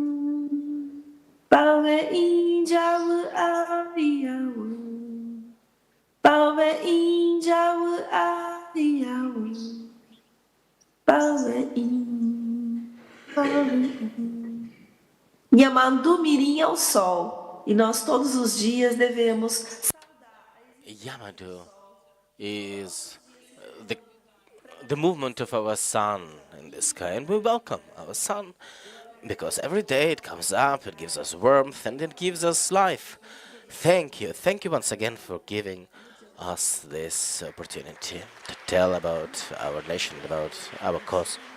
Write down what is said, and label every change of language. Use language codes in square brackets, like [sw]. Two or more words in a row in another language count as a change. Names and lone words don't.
[gn] pawe injawu aiyawu pawe injawu aiyawu pawe Nyamandu mirim [pt] ao sol, e nós todos os dias devemos [en] Yamandu is the movement of our sun in the sky, and we welcome our sun because every day it comes up, it gives us warmth, and it gives us life. Thank you once again for giving us this opportunity to tell about our nation, about our cause.